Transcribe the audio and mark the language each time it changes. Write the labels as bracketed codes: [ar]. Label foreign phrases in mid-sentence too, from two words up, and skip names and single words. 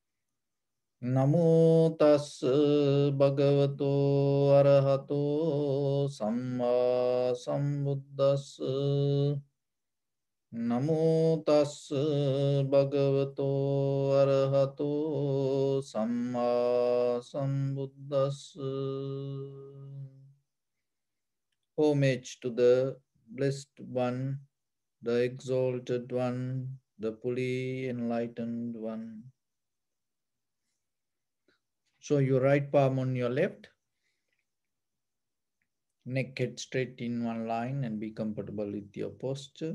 [pi] Namo tassa bhagavato arahato samma sambuddhassa. Namo tassa bhagavato arahato samma sambuddhassa. [en] Homage to the Blessed One, the Exalted One, the fully enlightened One. So your right palm on your left, neck head straight in one line, and be comfortable with your posture.